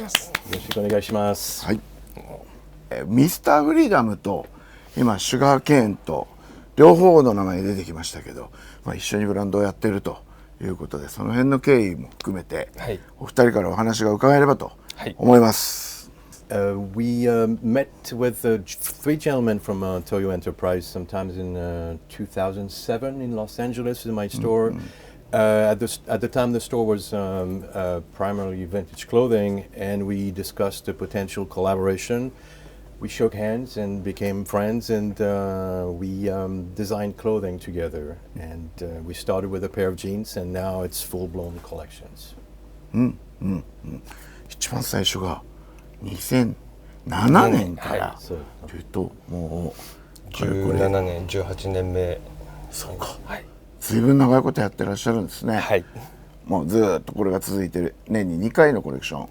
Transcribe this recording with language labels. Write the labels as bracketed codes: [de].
[ja] よろしくお願いします。はい。ミスターフリーダムと今シュガーケーンと両方の名前出てきましたけど、一緒にブランドをやってるということで、その辺の経緯も含めて、はい、お二人からお話が伺えればと思います。 [en] We met with three gentlemen from Toyo Enterprise sometimes in 2007 in Los Angeles in my store. At the time, the store was primarily vintage clothing, and we discussed a potential collaboration. We shook hands and became friends, and we designed clothing together. And we started with a pair of jeans, and now it's full-blown collections. [ja] 一番最初が2007年からというと、もう 17年、18年目。そうか。はい。随分長いことやってらっしゃるんですね。はい。もうずっとこれが続いてる、年に2回のコレクション、